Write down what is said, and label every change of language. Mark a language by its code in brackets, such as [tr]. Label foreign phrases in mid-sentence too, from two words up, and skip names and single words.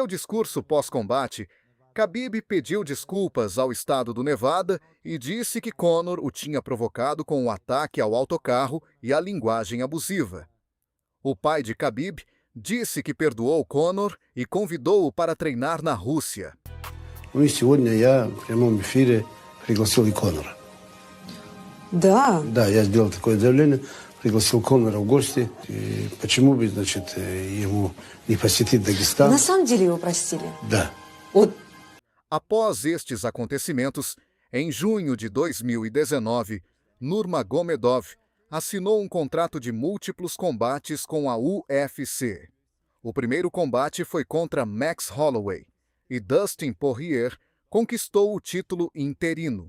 [pt] No seu discurso pós-combate, Khabib pediu desculpas ao estado do Nevada e disse que Conor o tinha provocado com o ataque ao autocarro e a linguagem abusiva. O pai de Khabib disse que perdoou Conor e convidou-o para treinar na Rússia. [ru] Ну и сегодня я в прямом эфире пригласил и Конора. Да. Да, я сделал такое заявление, пригласил Конора в гости. И почему бы, значит, ему не посетить Дагестан? На самом деле его простили? Да. Вот. [pt] Após estes acontecimentos, em junho de 2019, Nurmagomedov assinou um contrato de múltiplos combates com a UFC. O primeiro combate foi contra Max Holloway, e Dustin Poirier conquistou o título interino.